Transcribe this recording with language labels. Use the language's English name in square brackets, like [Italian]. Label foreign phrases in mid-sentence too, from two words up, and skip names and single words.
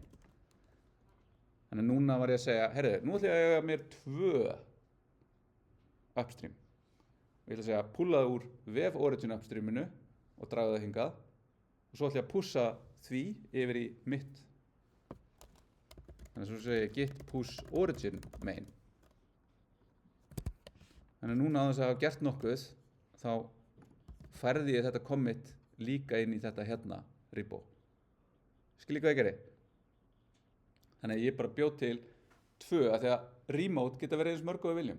[Icelandic] Þannig að núna var ég að segja, heyrðu, nú ætla ég að eiga mér 2 upstream og ég ætla að segja pullaðu úr vef origin upstreaminu og draga það hingað og svo ætla ég að pussa því yfir í mitt. Þannig að svo segja ég [English] git push origin main. [Icelandic] Þannig að núna á þess að hafa gert nokkuð þá færði ég þetta commit líka inn í þetta hérna repo. Skiljið hvað ég geri? Þannig að ég bara bjóð til 2 af því að remote geta verið eins mörg og við viljum.